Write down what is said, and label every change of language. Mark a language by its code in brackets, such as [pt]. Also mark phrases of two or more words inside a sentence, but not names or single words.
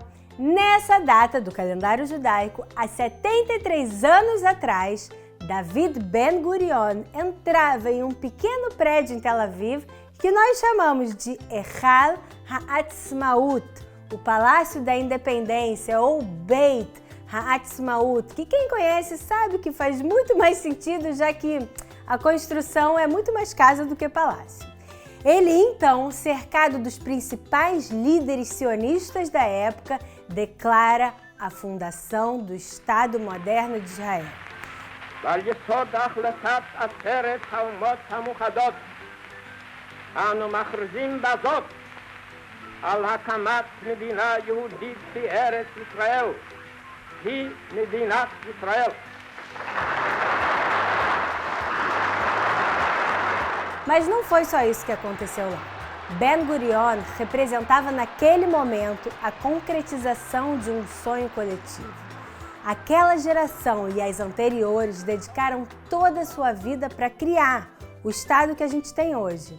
[pt] Nessa data do calendário judaico, há 73 anos atrás, David Ben Gurion entrava em um pequeno prédio em Tel Aviv que nós chamamos de Echal HaAtzmaut, o Palácio da Independência ou Beit HaAtzmaut, que quem conhece sabe que faz muito mais sentido, já que a construção é muito mais casa do que palácio. Ele, então, cercado dos principais líderes sionistas da época, declara a fundação do Estado moderno de Israel. [he] ועל יסוד החלטת עצרת האומות המאוחדות אנו מכריזים בזאת על הקמת מדינה יהודית בארץ ישראל, היא מדינת ישראל. [pt] Mas não foi só isso que aconteceu lá. Ben Gurion representava naquele momento a concretização de um sonho coletivo. Aquela geração e as anteriores dedicaram toda a sua vida para criar o Estado que a gente tem hoje.